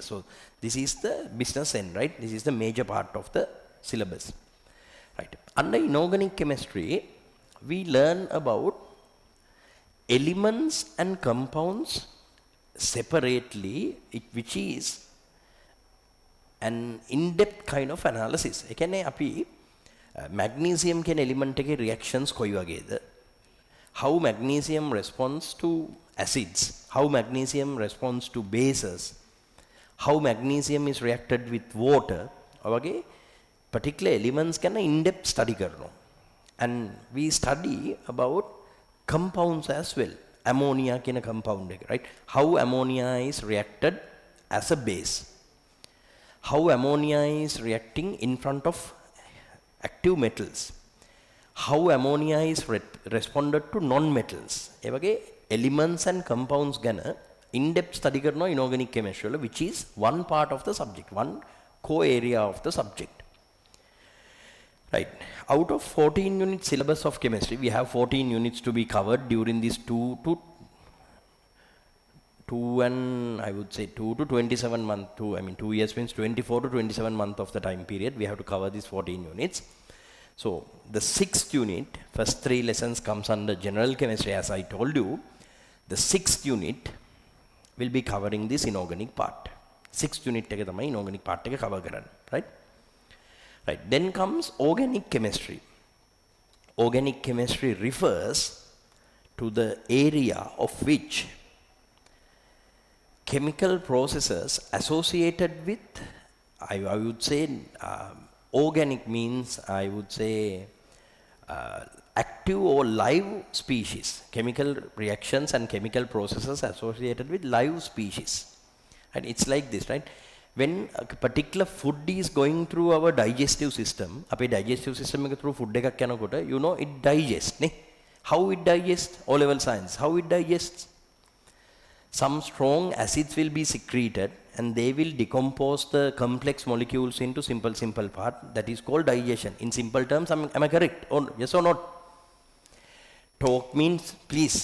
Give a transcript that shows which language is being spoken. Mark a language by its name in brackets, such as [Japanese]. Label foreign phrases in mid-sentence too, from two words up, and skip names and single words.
[English] So this is the business end, right? This is the major part of the syllabus, right? Under inorganic chemistry, we learn about elements and compounds separately, which is an in-depth kind of analysis. [Sinhala] ඒ කියන්නේ අපි magnesium කියන element එකේ reactions කොයි වගේද? [English] How magnesium responds to acids, how magnesium responds to bases, how magnesium is reacted with water. [Sinhala] වගේ [English] particular elements [Sinhala] ගැන [English] in-depth study [Sinhala] කරනවා. [English] And we study about compounds as well. [Sinhala] Ammonia කියන compound එක, [English] right? How ammonia is reacted as a base. How ammonia is reacting in front of active metals. How ammonia is responded to non-metals. [Sinhala] ඒ වගේ [English] elements and compounds ගැන in-depth study කරනවා inorganic chemistry වල, which is one part of the subject, one core area of the subject. Right. Out of 14 unit syllabus of chemistry, we have 14 units to be covered during this 2 to 27 month. 2 years means 24 to 27 month of the time period. We have to cover these 14 units. So the 6th unit, first 3 lessons comes under general chemistry, as I told you. The 6th unit will be covering this inorganic part. [Sinhala] 6th unit එක තමයි [English] inorganic part [Sinhala] එක cover කරන්නේ, [English] right? Right. Then comes organic chemistry. Organic chemistry refers to the area of which chemical processes associated with, I would say, organic means, I would say, active or live species. Chemical reactions and chemical processes associated with live species. And it's like this, right? When a particular food is going through our digestive system, [Sinhala] අපේ [English] digestive system [Sinhala] එක through food එකක් යනකොට, [English] you know it digests, නේ? How it digests? O-level science. How it digests? some strong acids will be secreted and they will decompose the complex molecules into simple part. That is called digestion. In simple terms, am I correct? Or yes or not? Talk means please.